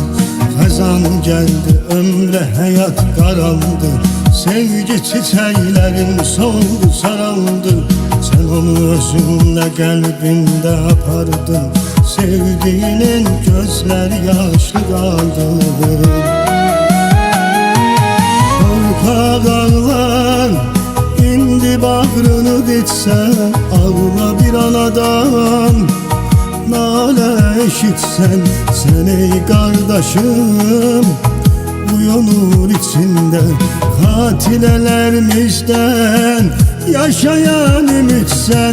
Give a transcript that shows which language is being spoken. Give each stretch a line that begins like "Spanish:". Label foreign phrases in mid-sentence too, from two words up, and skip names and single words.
Turkish: Xəzan geldi ömre hayat qaraldı, sevgi çiçeklerin soldu saraldı. Sen onu özünle kalbinde apardın, sevdiğinin gözler yaşlı kaldı.
Azerbaijani: Torpaq ağlar, indi bağrını ditsə, ağla bir anadan. Nalə eşitsən, sən ey qardaşım, uyanır içində xatirələrimizdən yaşayan ümidsən.